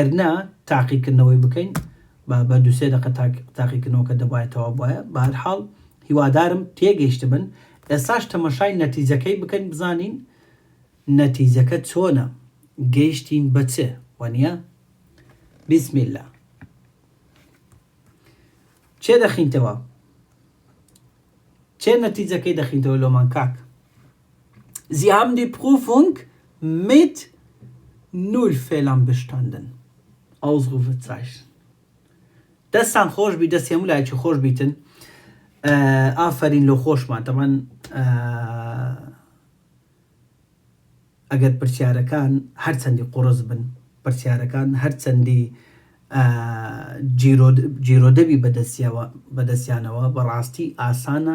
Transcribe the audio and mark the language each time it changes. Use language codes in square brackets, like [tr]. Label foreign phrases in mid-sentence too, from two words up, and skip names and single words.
[ckb] بکەن ئەگەر نا تاقیکردنەوەی بکەین بە دوسێ دقە تاقیکردنەوەکە دەبایەتەوە بواە بە هەر حاڵ هیوادارم تێگەیشت بن ئێستاش تەمەشای نەتیجەکەی بکەین بزانین نەتیجەکە چۆنە گەیشتین بە چێ وانە [ar] بسم الله [ckb] چێ دەخینتەوە چێ نەتیجەکەی دەخینتەوە لۆمان کاک [de] Sie haben die Prüfung mit 0 Fehlern bestanden. Ausrufezeichen. [ckb] دەستان خۆش بی دەست هەموو لایەکی خۆش بیتن ئافرین لە خۆشمان تەمان ئەگەر پرسیارەکان هەرچەندی قوڕز بن پرسیارەکان هەرچەندی جیرۆدەبی بەدەستیانەوە بەڕاستی ئاسانە